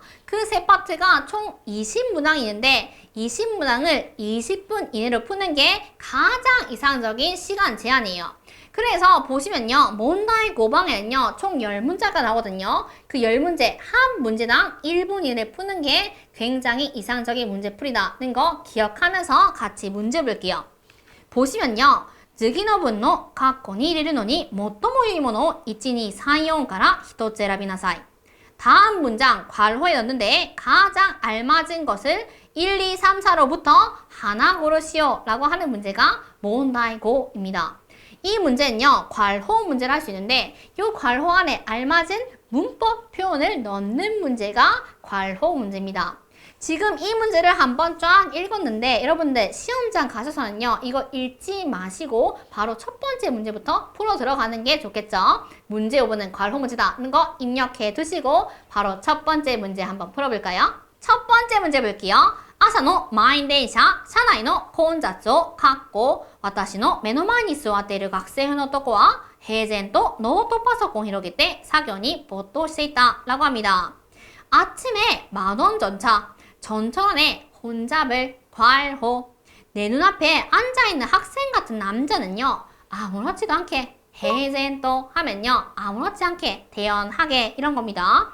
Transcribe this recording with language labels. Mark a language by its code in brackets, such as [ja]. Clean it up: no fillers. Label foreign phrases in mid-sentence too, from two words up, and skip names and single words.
[ko] 그 3파트가 총 20문항이 있는데 20문항을 20분 이내로 푸는 게 가장 이상적인 시간 제한이에요. 그래서 보시면요 몬다이고방에는요 총 10문제가 나오거든요. 그 10문제 한 문제당 1분 이내에 푸는 게 굉장히 이상적인 문제풀이라는 거 기억하면서 같이 문제 볼게요. [ja] 보시면요 次の文の括弧に入れるのに最も良いものを1、2、3、4から1つ選びなさい. [ko] 다음 문장 괄호에 넣는데 가장 알맞은 것을 1, 2, 3, 4로부터 하나 고르시오 라고 하는 문제가 몬다이고입니다. 이 문제는요 괄호 문제를 할 수 있는데 이 괄호 안에 알맞은 문법 표현을 넣는 문제가 괄호 문제입니다. 지금 이 문제를 한번 쫙 읽었는데 여러분들 시험장 가셔서는요 이거 읽지 마시고 바로 첫 번째 문제부터 풀어 들어가는 게 좋겠죠. 문제 5번은 괄호 문제다는 거 입력해 두시고 바로 첫 번째 문제 한번 풀어볼까요? 첫 번째 문제 볼게요. [ja] 朝の満員電車、車内の混雑を私の目の前に座っている学生の男は平然とノートパソコンを広げて作業に没頭していた [ko] 라고 합니다. 아침에 만원 전차 전철 안에 혼잡을 괄호. 내 눈앞에 앉아있는 학생 같은 남자는요 아무렇지도 않게 해젠또 하면요 아무렇지 않게 대연하게 이런 겁니다.